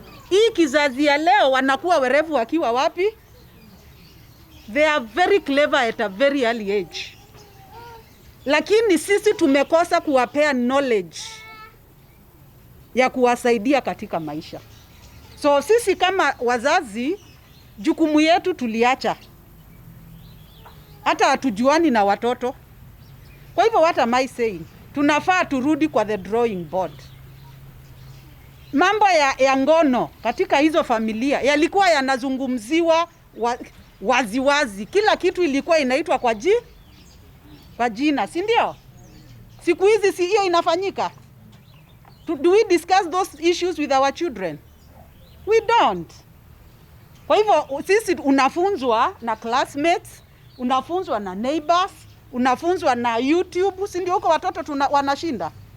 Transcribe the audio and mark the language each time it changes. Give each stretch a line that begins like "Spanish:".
Swahili: Hii kizazi ya leo wanakuwa werevu wakiwa wapi?
English: They are very clever at a very early age.
Swahili: Lakini sisi tumekosa kuwapea knowledge ya kuwasaidia katika maisha. So sisi kama wazazi, jukumu yetu tuliacha. Hata hatujuani na watoto. Kwa hivyo
English: what am I saying?
Swahili: Tunafaa turudi kwa
English: the drawing board.
Swahili: Mambo ya ngono katika hizo familia yalikuwa yanazungumziwa waziwazi. Kila kitu ilikuwa inaitwa kwa jina, si ndio? Siku hizi si hiyo inafanyika?
English: Do we discuss those issues with our children? We don't.
Swahili: Kwa hivyo sisi unafunzwa na classmates, unafunzwa na neighbors, unafunzwa na YouTube, si ndio? Huko watoto wanashinda.